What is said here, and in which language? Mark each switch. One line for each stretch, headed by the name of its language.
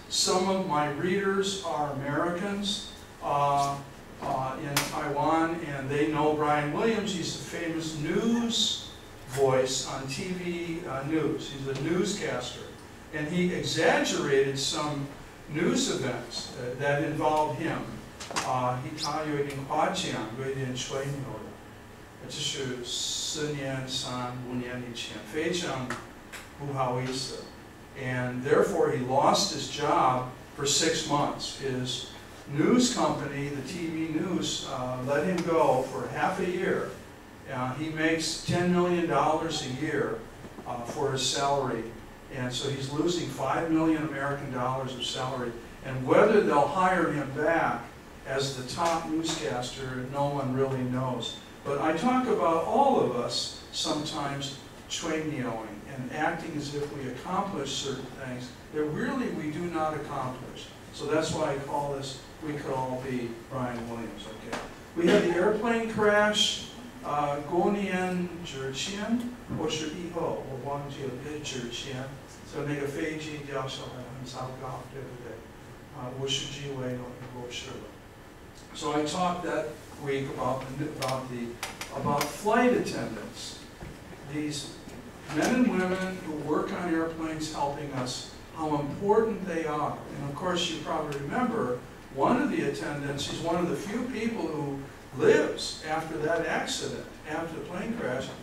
English: Some of my readers are Americans in Taiwan, and they know Brian Williams. He's a famous news voice on TV news. He's a newscaster. And he exaggerated some news events that involved him.
Chinese: 他有一点夸奖，有一点吹牛的。这是4年、3、5年以前，非常不好意思。
English: And therefore he lost his job for 6 months. His news company, the TV news, let him go for half a year. He makes $10 million a year for his salary. And so he's losing $5 million American dollars of salary. And whether they'll hire him back as the top newscaster, no one really knows. But I talk about all of us sometimes chwei-neoing and acting as if we accomplish certain things that really we do not accomplish. So that's why I call this, we could all be Brian Williams, okay? We had the airplane crash,
Chinese: 5年之前或是以后，我忘记了之前，所以那个飞机掉下来很糟糕，对不对？50几位过世了。
English: So I talked that week about flight attendants, these men and women who work on airplanes helping us, how important they are. And of course you probably remember one of the attendants, she's one of the few people who lives after that accident, after the plane crash.